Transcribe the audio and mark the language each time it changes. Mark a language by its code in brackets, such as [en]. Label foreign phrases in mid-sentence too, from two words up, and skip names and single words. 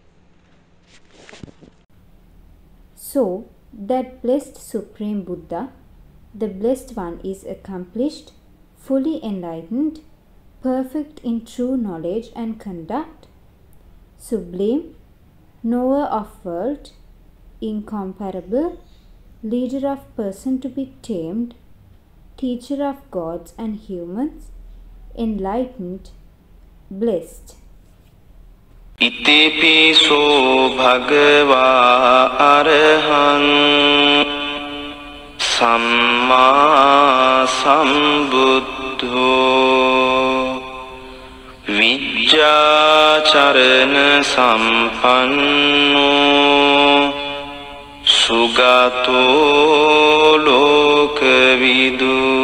[en] So, that blessed Supreme Buddha, the Blessed One, is accomplished, fully enlightened, perfect in true knowledge and conduct, sublime, knower of world, incomparable, leader of person to be tamed, teacher of gods and humans, enlightened, blessed. [pi] Itipiso Bhagava Arahan Samma Sambuddho Vijjacharana Sampanno Sugato Lokavidu